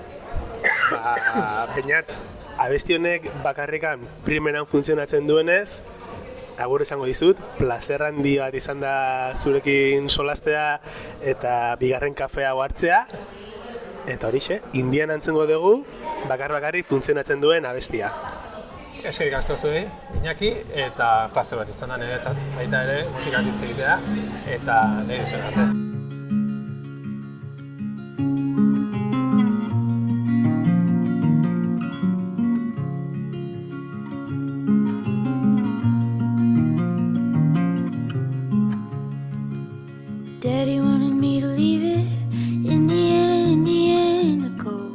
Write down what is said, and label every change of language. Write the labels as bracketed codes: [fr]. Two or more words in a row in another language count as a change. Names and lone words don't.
[eu] Peñat, abesti honek bakarrikan primeran funtzionatzen duenez, agur esango dizut, plazer handi bat izan da zurekin solastea eta bigarren kafea hartzea. Eta horixe, Indiana antzengo dugu, bakarri funtzionatzen duen abestia. Eskerik asko zuei, Iñaki, eta plazer bat izan da niretzat, baita ere musikaz hitz egitea, eta nire zuen arte. [en] Daddy wanted me to leave it, Indiana in the cold.